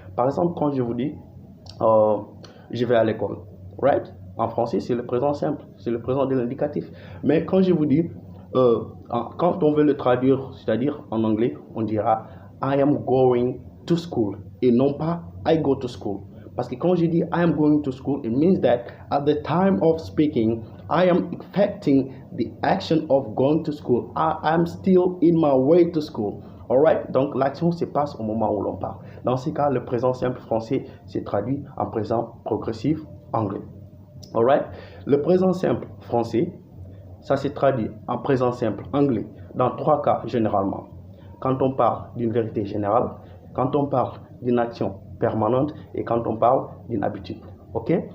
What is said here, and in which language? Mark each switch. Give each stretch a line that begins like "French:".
French: Par exemple, quand je vous dis, je vais à l'école,
English: right?
French: En français, c'est le présent simple, c'est le présent de l'indicatif. Mais quand je vous dis, quand on veut le traduire, c'est-à-dire en anglais, on dira
English: I am going to school
French: et non pas
English: I go to school.
French: Parce que quand je dis
English: I am going to school, it means that at the time of speaking, I am effecting the action of going to school. I am still in my way to school. Alright?
French: Donc l'action se passe au moment où l'on parle. Dans ce cas, le présent simple français se traduit en présent progressif anglais.
English: Alright?
French: Le présent simple français, ça se traduit en présent simple anglais dans trois cas généralement. Quand on parle d'une vérité générale, quand on parle d'une action permanente et quand on parle d'une habitude. Ok?